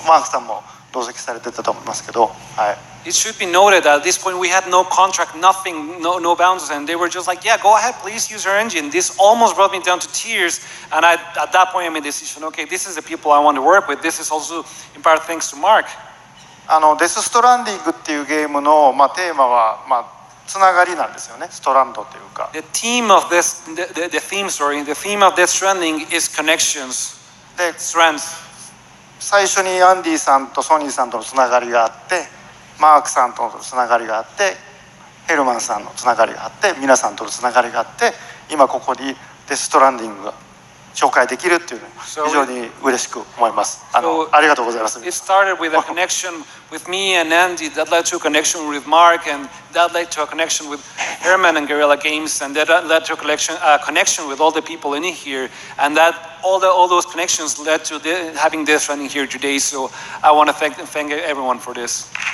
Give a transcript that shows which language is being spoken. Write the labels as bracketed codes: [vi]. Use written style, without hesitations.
[ja] マークさんも同席されてたと思いますけど、はい。 [en] It should be noted that at this point we had no contract, nothing, no boundaries, and they were just like, yeah, go ahead, please use your engine. This almost brought me down to tears, and at that point I made a decision, okay, this is the people I want to work with. This is also in part thanks to Mark. [ja] デスストランディングっていうゲームのテーマはつながりなんですよね。ストランドというか。 [en] The theme of the theme of Death Stranding is connections. [ja] で、最初にアンディさんとソニーさんとのつながりがあって、マークさんとのつながりがあって、ヘルマンさんのつながりがあって、皆さんとのつながりがあって、今ここにデスストランディングが紹介できるっていうの非常に嬉しく思います。ありがとうございます。 [en] It started with a connection with me and Andy that led to a connection with Mark, and that led to a connection with Herman and Guerrilla Games, and that led to a connection with all the people in here, and that all those connections led to having this running here today. So I want to thank everyone for this.